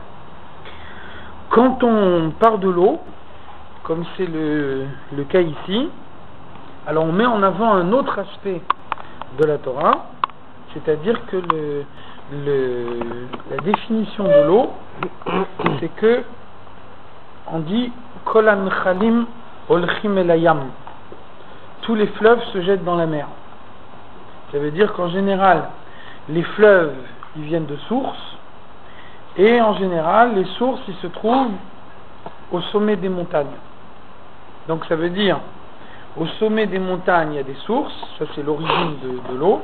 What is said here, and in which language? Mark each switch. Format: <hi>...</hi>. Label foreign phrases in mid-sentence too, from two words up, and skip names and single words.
<fr>Quand on parle de l'eau, comme c'est le cas ici, alors on met en avant un autre aspect de la Torah, c'est-à-dire que la définition de l'eau, c'est que on dit</fr> <he>כל הנחלים הולכים אל הים.</he> <fr>Tous les fleuves se jettent dans la mer. Ça veut dire qu'en général, les fleuves, ils viennent de sources, et en général, les sources, ils se trouvent au sommet des montagnes. Donc ça veut dire, au sommet des montagnes, il y a des sources, ça c'est l'origine de l'eau.</fr>